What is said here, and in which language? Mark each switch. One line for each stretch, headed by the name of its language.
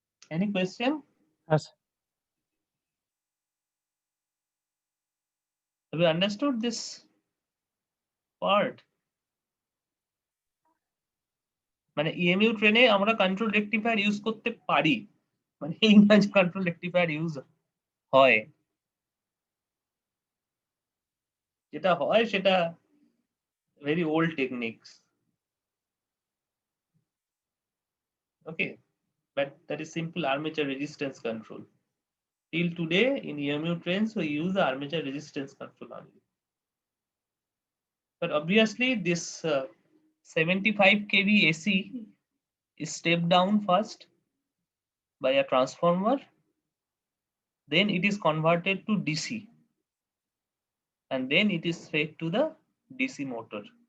English: Any question? Yes. Have you understood this part?
Bangla: মানে EMU ট্রেনে আমরা কন্ট্রোল রেকটিফায়ার ইউজ করতে পারি, মানে এই না যে কন্ট্রোল রেকটিফায়ার ইউজ হয়, যেটা হয় সেটা
English: very old techniques. Okay, but that is simple armature resistance control. Till today in EMU trains we use the armature resistance control only. But obviously this 75 kV AC is stepped down first by a transformer, then it is converted to DC, and then it is fed to the DC motor.